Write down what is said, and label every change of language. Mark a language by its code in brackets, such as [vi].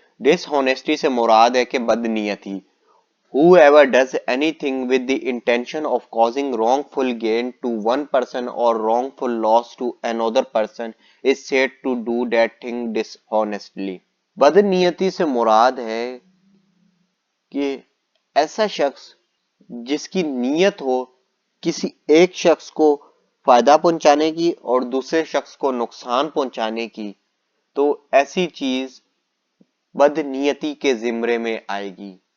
[ur] ڈسہونیسٹی سے مراد ہے کہ بدنیتی. [en] Whoever does anything with the intention of causing wrongful gain to one person or wrongful loss to another person is said to do that thing dishonestly. [ur] بدنیتی سے مراد ہے کہ ایسا شخص جس کی نیت ہو کسی ایک شخص کو فائدہ پہنچانے کی اور دوسرے شخص کو نقصان پہنچانے کی، تو ایسی چیز بدنیتی کے زمرے میں آئے گی.